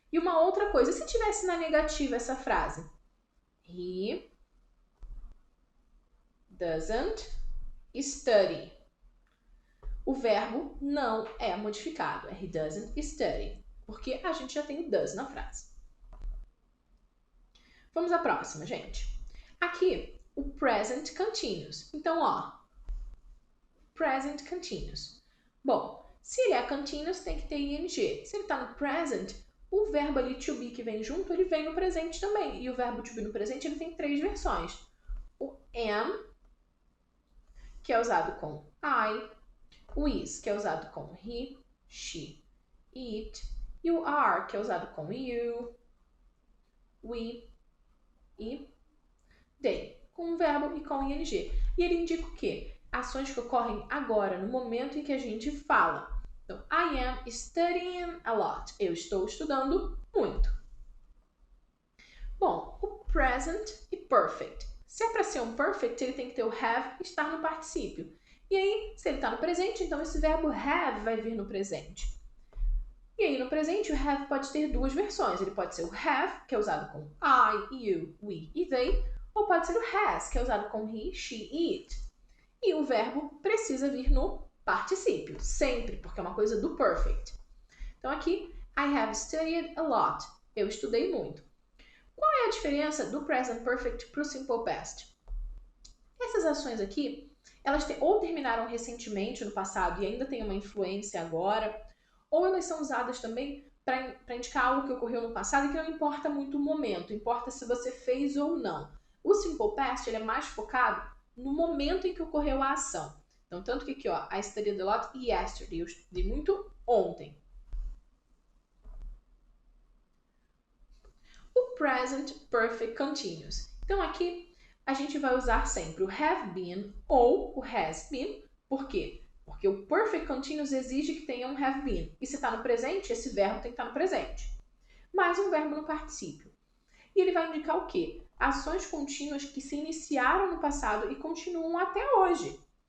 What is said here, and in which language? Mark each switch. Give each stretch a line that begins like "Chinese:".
Portuguese: E uma outra coisa, se tivesse na negativa essa frase?
English: He doesn't study.
Portuguese: O verbo não é modificado. É
English: he doesn't study.
Portuguese: Porque a gente já tem o does na frase. Vamos à próxima, gente. Aqui, o present continuous. Então, present continuous. Bom, se ele é continuous, tem que ter ing. Se ele está no present, o verbo ali to be que vem junto, ele vem no presente também. E o verbo to be no presente, ele tem 3 versões. O am, que é usado com I. O is, que é usado com he, she, it. E o are, que é usado com you, we e they. Com o verbo e com ing. E ele indica o quê? Ações que ocorrem agora, no momento em que a gente fala.
English: Então, I am studying a lot.
Portuguese: Eu estou estudando muito. Bom, o present e perfect. Se é para ser um perfect, ele tem que ter o have e estar no particípio. E aí, se ele está no presente, então esse verbo have vai vir no presente. E aí, no presente, o have pode ter 2 versões. Ele pode ser o have, que é usado com I, you, we e they, ou pode ser o has, que é usado com he, she e it. E o verbo precisa vir no particípio, sempre, porque é uma coisa do perfect. Então aqui,
English: I have studied a lot.
Portuguese: Eu estudei muito. Qual é a diferença do present perfect para o simple past? Essas ações aqui, elas ou terminaram recentemente no passado e ainda têm uma influência agora, ou elas são usadas também para indicar algo que ocorreu no passado e que não importa muito o momento, importa se você fez ou não. O simple past ele é mais focado no momento em que ocorreu a ação. Então, tanto que aqui,
English: I studied a lot yesterday.
Portuguese: Eu estudei muito ontem. O present perfect continuous. Então, aqui a gente vai usar sempre o have been ou o has been. Por quê? Porque o perfect continuous exige que tenha um have been. E se está no presente, esse verbo tem que estar no presente. Mais um verbo no particípio. E ele vai indicar o quê? Ações contínuas que se iniciaram no passado e continuam até hoje.